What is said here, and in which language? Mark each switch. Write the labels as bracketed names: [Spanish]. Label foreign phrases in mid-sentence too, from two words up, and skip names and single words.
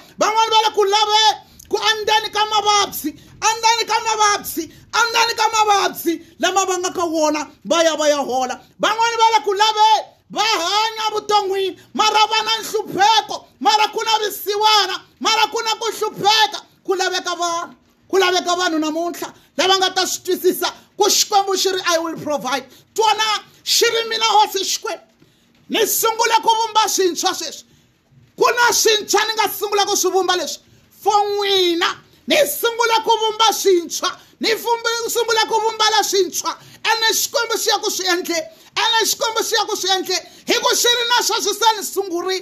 [Tsonga] Van'wani va la ku laveni ku andeni ka mavabyi, andeni ka mavabyi, andeni ka mavabyi lama va nga ka wona va ya hola. Van'wani va la ku laveni va hanya vuton'wini mara va na nhlupheko, mara ku na visiwana, mara ku na ku hlupheka. Ku laveka vanhu namuntlha lava nga ta swi twisisa ku Xikwembu xi ri [English] I will provide. [Tsonga] Twana xi ri mina hosi Xikwembu ni sungule ku vumba swintshwa sweswi. Ku na swintshwa ni nga sungula ku swi vumba leswi for n'wina. Ni sungula ku vumba swintshwa, ni sungula ku vumba leswintshwa, ene Xikwembu xi ya ku swi endle, ene Xikwembu xi ya ku swi endle hi ku xi ri na sweswi se ni sungurile.